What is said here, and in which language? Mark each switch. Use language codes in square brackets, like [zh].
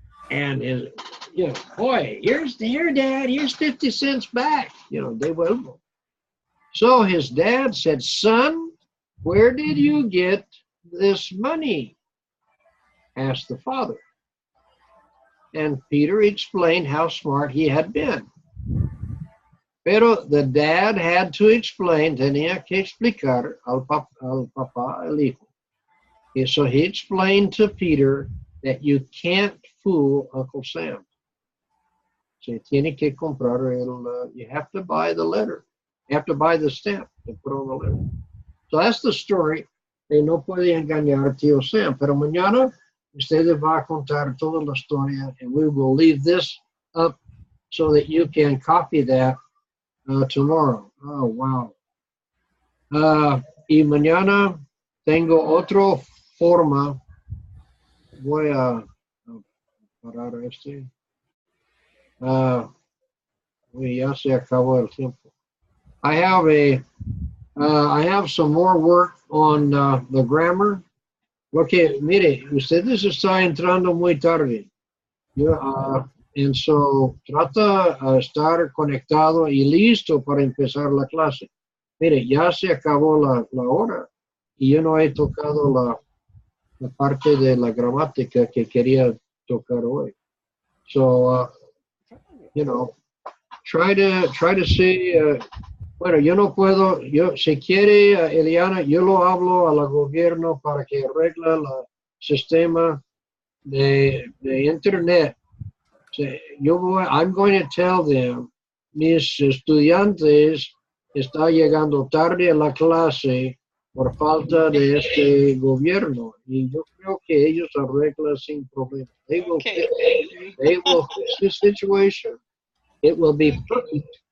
[en] And his, boy, here, Dad, here's 50 cents back. [es] Devuelvo. [en] So his dad said, son, where did you get this money? Asked the father. And Peter explained how smart he had been. [es] Pero [en] the dad had to explain, [es] tenía que explicar al papá, el hijo. [en] Okay, so he explained to Peter that you can't fool Uncle Sam. So [es] tiene que comprar [en] you have to buy the letter. You have to buy the stamp to put on the letter. So that's the story. [es] De no puede engañar a tío Sam. Pero mañana ustedes va a contar toda la historia, [en] and we will leave this up so that you can copy that tomorrow. Oh, wow. [es] Y mañana tengo otra forma. Voy a parar este. Ya se acabó el tiempo. [en] I have some more work on the grammar. [es] Porque, mire, ustedes están entrando muy tarde. [en] And so, [es] trata de estar conectado y listo para empezar la clase. Mire, ya se acabó la hora y yo no he tocado la parte de la gramática que quería tocar hoy. [en] So, try to see. [es] Bueno, yo no puedo, si quiere, Eliana, yo lo hablo al gobierno para que arregle el sistema de internet. [en] I'm going to tell them, [es] mis estudiantes están llegando tarde a la clase por falta de este gobierno. Y yo creo que ellos arreglan sin problema. [en] They will fix the situation. It will be perfect.